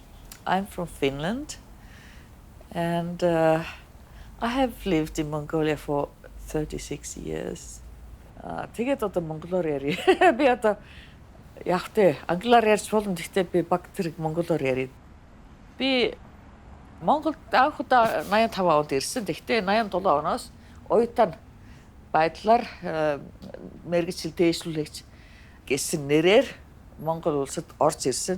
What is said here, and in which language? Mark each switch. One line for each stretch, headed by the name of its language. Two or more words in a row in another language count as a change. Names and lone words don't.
English: I'm from Finland and I have lived in Mongolia for 36 years.
Mongolian: Тэгээд одоо монголоор ярив. Би одоо яг тэ англиар ярьж болно гэхдээ би баг зэрэг монголоор ярив. Би Монголд анх удаа 85 онд ирсэн. Гэхдээ 87 оноос оюутан байдлаар мэргэжил дээшлүүлэгч гэсэн нэрээр Монгол улсад орж ирсэн.